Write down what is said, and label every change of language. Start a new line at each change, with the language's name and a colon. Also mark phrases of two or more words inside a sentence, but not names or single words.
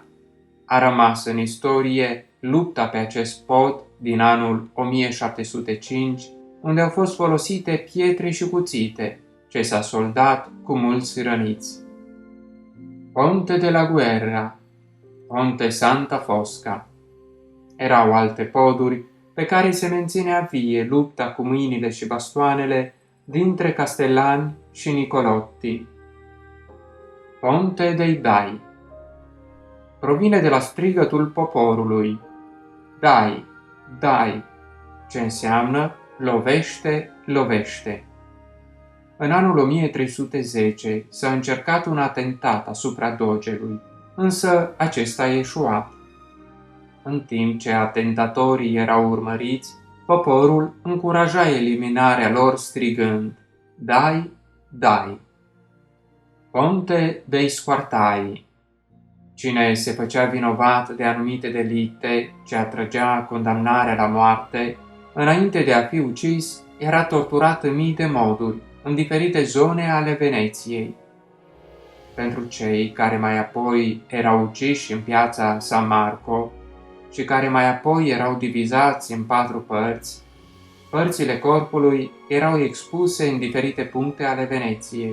Romanian: A rămas în istorie lupta pe acest pod din anul 1705, unde au fost folosite pietre și cuțite, ce s-a soldat cu mulți răniți. Ponte della Guerra, Ponte Santa Fosca. Erau alte poduri pe care se menținea vie lupta cu mâinile și bastoanele dintre Castellani și Nicolotti. Ponte dei Dai. Provine de la strigătul poporului:
Italian: Dai, dai,
Romanian: ce înseamnă lovește, lovește. În anul 1310 s-a încercat un atentat asupra dogelui, însă acesta a eșuat. În timp ce atentatorii erau urmăriți, poporul încuraja eliminarea lor strigând:
Italian: Dai, dai.
Romanian: Ponte dei Squartai. Cine se făcea vinovat de anumite delicte ce atrăgea condamnarea la moarte, înainte de a fi ucis, era torturat în mii de moduri, în diferite zone ale Veneției. Pentru cei care mai apoi erau uciși în piața San Marco și care mai apoi erau divizați în 4 părți, părțile corpului erau expuse în diferite puncte ale Veneției.